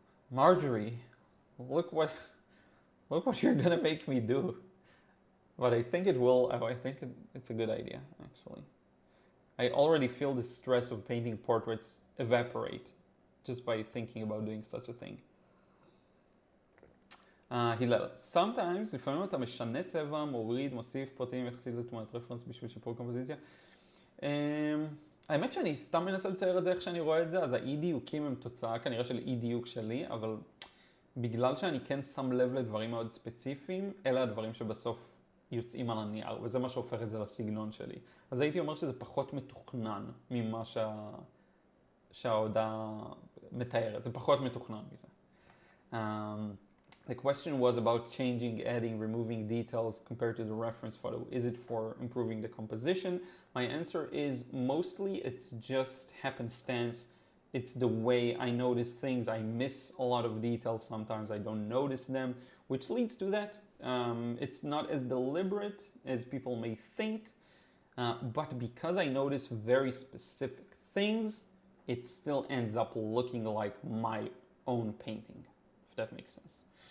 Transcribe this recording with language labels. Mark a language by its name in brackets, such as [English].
[English] Marjorie, look what you're gonna make me do. But I think it will, I think it's a good idea, actually. I already feel the stress of painting portraits evaporate just by thinking about doing such a thing. [Hebrew] הלל, [English] sometimes, [Hebrew] לפעמים אתה משנה צבע, מוריד, מוסיף פרטים יחסית לתמונת רפרנס בשביל שיפור קומפוזיציה. האמת שאני סתם מנסה לצייר את זה איך שאני רואה את זה, אז האי דיוקים הם תוצאה כנראה של אי דיוק שלי, אבל בגלל שאני כן שם לב לדברים מאוד ספציפיים, אלה הדברים שבסוף יוצאים על הנייר, וזה מה שהופך את זה לסגנון שלי. אז הייתי אומר שזה פחות מתוכנן ממה שההודעה מתארת, זה פחות מתוכנן מזה. [English] The question was about changing, adding, removing details compared to the reference photo. Is it for improving the composition? My answer is mostly it's just happenstance. It's the way I notice things. I miss a lot of details. Sometimes I don't notice them, which leads to that. It's not as deliberate as people may think, but because I notice very specific things, it still ends up looking like my own painting, if that makes sense.